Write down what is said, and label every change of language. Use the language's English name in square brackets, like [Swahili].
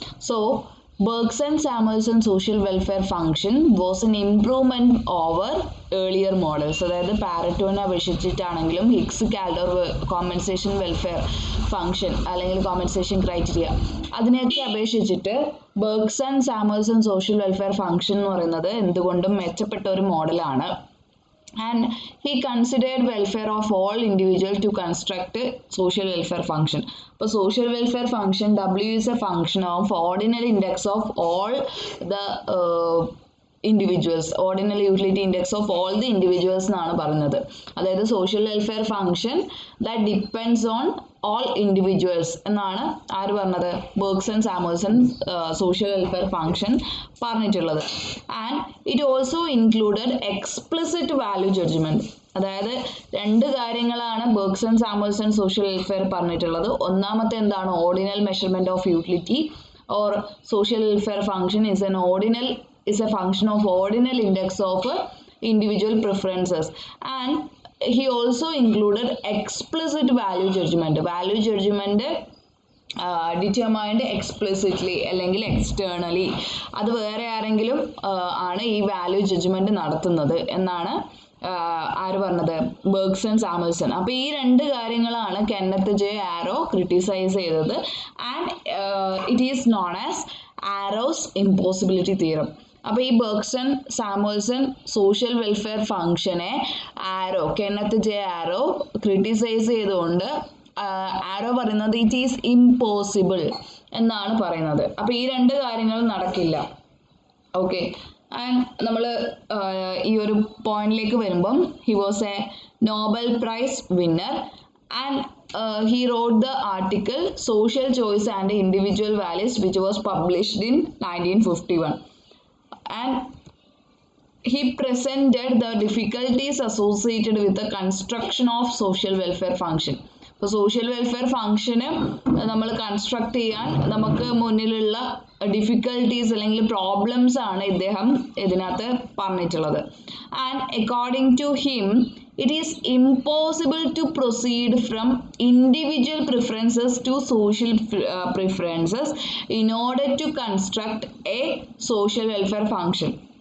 [English] So Bergson-Samuelson social welfare function was an improvement over earlier models. [Malayalam] അതായത് പാരറ്റോനെ അപേക്ഷിച്ചിട്ടാണെങ്കിലും Higgs Kaldor compensation welfare function അല്ലെങ്കിൽ compensation criteria അതിനെയൊക്കെ അപേക്ഷിച്ചിട്ട് ബർഗ്സൺ-സാമുൽസൺ social welfare function എന്ന് പറയുന്നത് എന്തുകൊണ്ടും മെച്ചപ്പെട്ട ഒരു മോഡലാണ്. [English] And he considered welfare of all individuals to construct a social welfare function. So social welfare function, W is a function of ordinal index of all the individuals, ordinal utility index of all the individuals [Malayalam] എന്നാണ് പറയുന്നത്. [English] അതായത് social welfare function that depends on all individuals [Malayalam] എന്നാണ് ആര് പറഞ്ഞത്? Bergson സാമുൽസൺ social welfare function പറഞ്ഞിട്ടുള്ളത്. [English] And it also included explicit value judgment. [Malayalam] അതായത് രണ്ട് കാര്യങ്ങളാണ് ബർഗ്സൺ സാമുൽസൺ സോഷ്യൽ വെൽഫെയർ പറഞ്ഞിട്ടുള്ളത്. ഒന്നാമത്തെ എന്താണ്? [English] Ordinal measurement of utility or social welfare function is a function of ordinal index of individual preferences. And he also included explicit value judgment. Value judgment determined explicitly [Malayalam] അല്ലെങ്കിൽ externally. അത് വേറെ ആരെങ്കിലും ആണ് ഈ value judgement നടത്തുന്നത് എന്നാണ് ആര് പറഞ്ഞത്? ബർഗ്സൺ സാമുൽസൺ. അപ്പോൾ ഈ രണ്ട് കാര്യങ്ങളാണ് കെന്നത്ത് ജെ ആരോ ക്രിട്ടിസൈസ് ചെയ്തത്. [English] And it is known as Arrow's impossibility theorem. [Malayalam] അപ്പോൾ ഈ ബർഗ്സൺ സാമുൽസൺ സോഷ്യൽ വെൽഫെയർ ഫംഗ്ഷനെ കെന്നത്ത് ജെ ആരോ ക്രിട്ടിസൈസ് ചെയ്തുകൊണ്ട് ആരോ പറയുന്നത് [English] it is impossible [Malayalam] എന്നാണ് പറയുന്നത്. അപ്പോൾ ഈ രണ്ട് കാര്യങ്ങളും നടക്കില്ല. ഓക്കെ, ആൻഡ് നമ്മൾ ഈ ഒരു പോയിന്റിലേക്ക് വരുമ്പം [English] He was a Nobel prize winner and he wrote the article Social Choice and Individual Values, which was published in 1951. And he presented the difficulties associated with the construction of social welfare function. [Malayalam] അപ്പോൾ social welfare ഫംഗ്ഷന് നമ്മൾ construct ചെയ്യാൻ നമുക്ക് മുന്നിലുള്ള difficulties അല്ലെങ്കിൽ problems ആണ് ഇദ്ദേഹം ഇതിനകത്ത് പറഞ്ഞിട്ടുള്ളത്. [English] And according to him it is impossible to proceed from individual preferences to social preferences in order to construct a social welfare function.